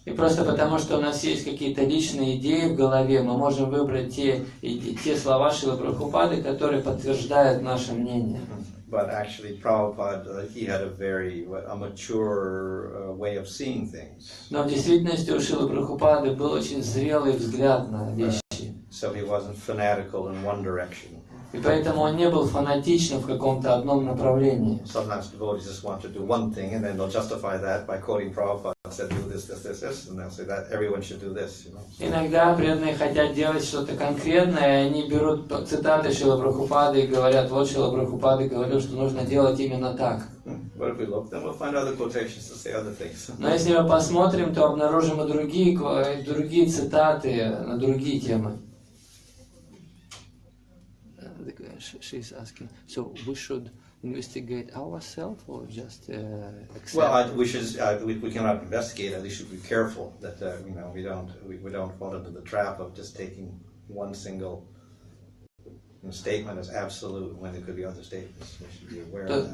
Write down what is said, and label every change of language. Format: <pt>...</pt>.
<ru>И просто потому, что у нас есть какие-то личные идеи в голове, мы можем выбрать те слова Шрилы Прабхупады, которые подтверждают наше мнение.</ru> <en>But actually, Prabhupada, he had a very mature way of seeing things.</en> <ru>Но в действительности у Шрилы Прабхупады был очень зрелый взгляд на вещи.</ru> <en>So he wasn't fanatical in one direction.</en> <ru>И поэтому он не был фанатичным в каком-то одном направлении.</ru> <en>Sometimes devotees just want to do one thing, and then they'll justify that by quoting Prabhupada. Said do this, this, this, this, and they'll say that everyone should do this.</en> <ru>Иногда преданные хотят делать что-то конкретное, и они берут цитаты Шрилы Прабхупады и говорят, вот Шрила Прабхупады говорил, что нужно делать именно так.</ru> <en>But if we look, then we'll find other quotations to say other things.</en> <ru>Но если мы посмотрим, то обнаружим и другие цитаты на другие темы.</ru> <en>She's asking, so we should investigate ourselves or just accept? Well, we should. We cannot investigate. At least should be careful that we don't fall into the trap of just taking one single statement as absolute when there could be other statements. We should be aware of that.</en>